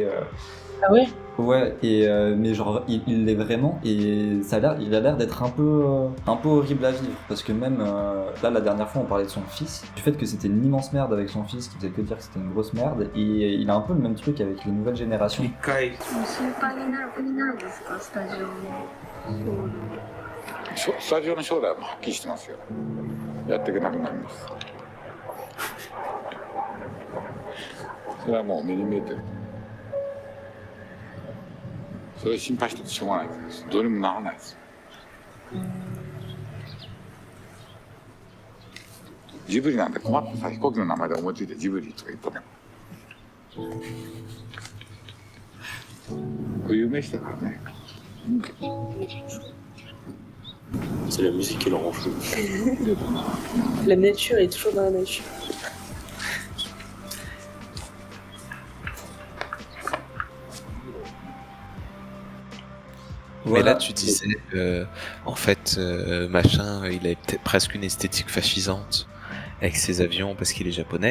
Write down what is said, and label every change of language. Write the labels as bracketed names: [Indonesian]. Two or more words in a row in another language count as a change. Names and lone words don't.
[French] Ah ouais ? Ouais, mais genre il l'est vraiment, et il a l'air d'être un peu horrible à vivre, parce que même là la dernière fois on parlait de son fils, du fait que c'était une immense merde avec son fils qui faisait que dire que c'était une grosse merde, et il a un peu le même truc avec les nouvelles générations. [Japanese] スタジオの将来もはっきりしてますよ。やっていけなくなります。それはもう目に見えてる。それ心配しててしょうがないからです。どうにもならないです。ジブリなんて困ってさ、飛行機の名前で思いついてジブリとか言ってね。これ有名してからね。 [French] C'est la musique qui le rend fou. La nature est toujours dans la nature. Mais là, tu disais, en fait, machin, il a presque une esthétique fascisante avec ses avions parce qu'il est japonais.